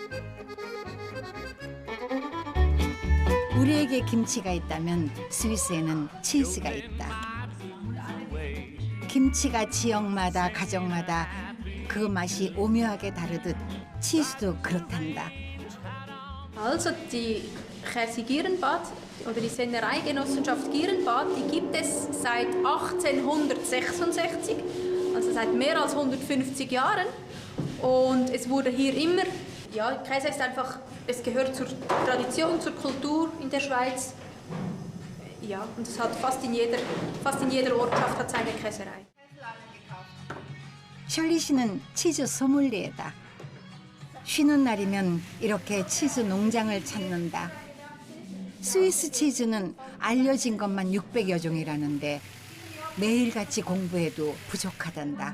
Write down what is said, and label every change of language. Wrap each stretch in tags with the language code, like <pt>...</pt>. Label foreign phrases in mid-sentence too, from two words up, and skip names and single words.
<ko>우리에게 김치가 있다면 스위스에는 치즈가 있다. 김치가 지역마다 가정마다 그 맛이 오묘하게 다르듯 치즈도 그렇단다.</ko> <de>Also die Käse Gierenbad oder die Sennereigenossenschaft Gierenbad, die gibt es seit 1866, also seit mehr als 150 Jahren. Und es wurde hier immer, ja, Käse ist einfach, es gehört zur Tradition, zur Kultur in der Schweiz. Ja, und es hat fast in jeder Ortschaft hat seine Käserei.</de> <ko>셜리 씨는 치즈 소믈리에다. 쉬는 날이면 이렇게 치즈 농장을 찾는다. 스위스 치즈는 알려진 것만 600여 종이라는데 매일같이 공부해도 부족하단다.</ko>